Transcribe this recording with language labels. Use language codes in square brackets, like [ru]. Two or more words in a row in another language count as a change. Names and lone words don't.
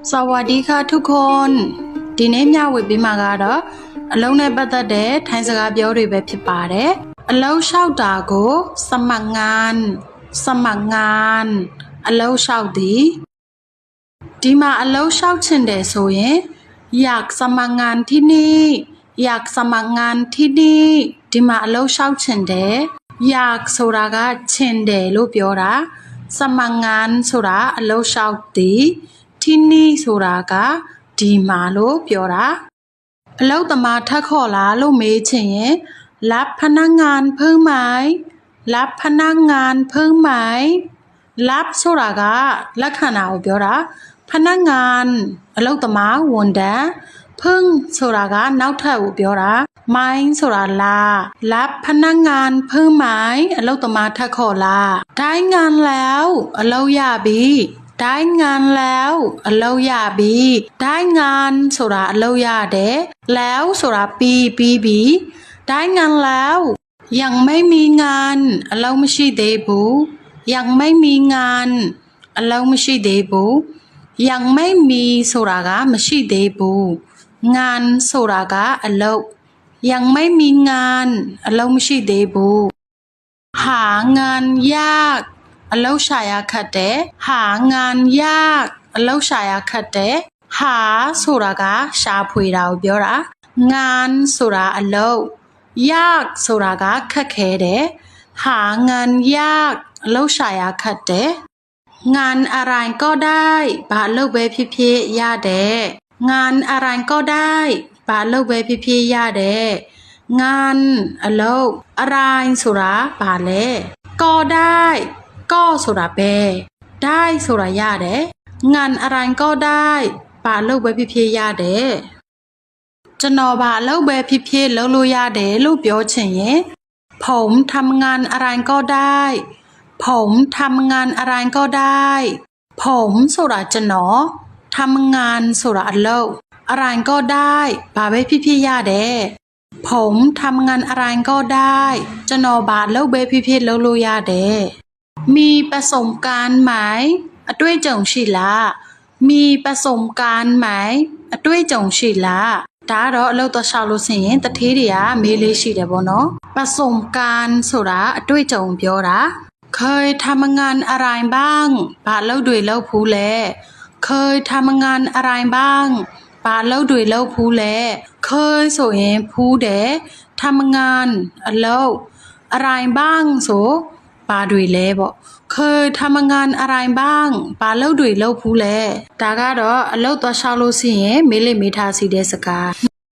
[th] สวัสดีค่ะทุกคน [my] ဒီနေ့မျှဝေပေးမှာကတော့အလုံးနဲ့ပတ်သက်တဲ့ထိုင်းစကားပြောတွေပဲဖြစ်ပါတယ်အလုံးလျှောက် တာကို [th] สมัครงาน [my] အလုံးလျှောက်သည်ဒီမှာအလုံးလျှောက်ချင်တယ်ဆိုရင်อยากส [th] มัครงานที่นี่อยากสมัครงานที่นี่ [my] ဒီမှာအလုံးလျှောက်ချင်တယ်อยากဆိုတာကချင်တယ်လို့ပြောတာ [th] สมัครงาน [my] ဆိုတာအလုံးလျှောက်သည်ที่นี่ဆိုတာကဒီမှာလို့ပြောတာအလုပ်သမားထပ်ခေါ်လားလို့မေးချင်ရင် [th] รับพนักงานเพิ่มไหมรับพนักงานเพิ่มไหม [my] รับဆိုတာကလက်ခံတာကိုပြောတာพนักงานအလုပ်သမားဝန်ထမ်းเพิ่งဆိုတာက နောက်ထပ်ကိုပြောတာမိုင်းဆိုတာလား [th] รับพนักงานเพิ่มไหม [my] အလုပ်သမားထပ်ခေါ်လား [th] ได้งานแล้ว [my] အလုပ်ရပြီ [th] ได้งานแล้ว [my] အလုပ်ရပြီ [th] ได้งาน [my] ဆိုတာအလုပ်ရတယ်แล้วဆိုတာပြီးပြီ [th] ได้งานแล้วยังไม่มีงาน [my] အလုပ်မရှိသေးဘူး [th] ยังไม่มีงาน [my] အလုပ်မရှိသေးဘူး [th] ยังไม่มี [my] ဆိုတာကမရှိသေးဘူးงานဆိုတာကအလုပ် [th] ยังไม่มีงาน [my] အလုပ်မရှိသေးဘူး [th] หางานยาก [my] အလုပ်ရှာရခက်တယ် [th] หางานยาก [my] အလုပ်ရှာရခက်တယ်หาဆိုတာကရှာဖွေတာကိုပြောတာงานဆိုတာအလုပ်ยากဆိုတာကခက်ခဲတယ် [th] หางานยาก [my] အလုပ်ရှာရခ က်တယ် [th] งานอะไรก็ได้ [my] ဘာလုပ်ပဲဖြစ်ဖြစ်ရတယ် [th] งานอะไรก็ได้ [my] ဘာလုပ်ပဲဖြစ်ဖြစ်ရတယ်งานအလုပ်อะไรဆိုတာဘာလဲ [th] ก็ได้ก็ [my] ဆိုတာပဲได้ဆိုတာရတယ် [th] งานอะไรก็ได้ [my] ဘာလုပ်ပဲဖြစ်ဖြစ်ရတယ်ကျွန်တော် ဘာလုပ်ပဲဖြစ်ဖြစ်လုပ်လို့ရတယ်လို့ပြောချင်ရင် [th] ผมทำงานอะไรก็ได้ ผมทำงานอะไรก็ได้ [my] ผมဆိုတာကျွန်တော်ทำงานဆိုတာအလုပ် [th] อะไรก็ได้ [my] ဘာပဲ ဖြစ်ဖြစ်ရတယ် [th] ผมทำงานอะไรก็ได้ [my] ကျွန်တော်ဘာလုပ်ပဲဖြစ်ဖြစ်လုပ်လို့ရတယ် [th] มีประสบการณ์ไหม [my] အတွေ့အကြုံရှိ လား [th] มีประสบการณ์ไหม [my] အတွေ့အကြုံရှိလားဒါကတော့အလုပ်တော့ရှောက်လို့ဆိုရင်တထေး တွေကမေးလေးရှိတယ်ပေါ့နော်ประสบการณ์ဆိုတာအတွေ့အကြုံပြောတာ [th] เคยทำงานอะไรบ้าง [my] ဘာလုပ်တွေလုပ်ဖူးလဲ [th] เคยทำงานอะไรบ้าง [my] ဘာလုပ်တွေလုပ်ဖူးလဲเคยဆိုရင်ဖူးတယ်ทำงานအလုပ် [th] อะไรบ้าง [my] ဆိုဘာတွေလဲပေါ့ [th] เคยทำงานอะไรบ้าง [my] ဘာလုပ်တွေလုပ်ဖူးလဲဒါကတော့အလုပ်သွားရှောက်လို့ဆိုရင်မေးလေးမေးထားစီတဲ့စကား